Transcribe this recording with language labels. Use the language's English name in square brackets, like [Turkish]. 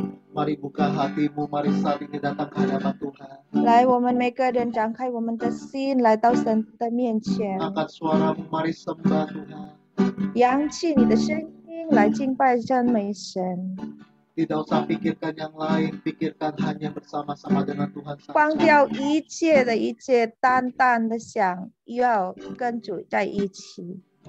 [Indonesian] Mari buka hatimu, mari saat ini datang ke hadapan Tuhan. [Chinese] 来，我们每个人展开我们的心，来到神的面前， [Indonesian] Angkat suaramu, mari sembah Tuhan. [Chinese] 扬起你的声音来敬拜赞美神。 [Indonesian] Tidak usah pikirkan yang lain, pikirkan hanya bersama-sama dengan Tuhan [Chinese] 放 [Indonesian] saja. [Chinese] 掉一切的一切，单单的想要跟主在一起。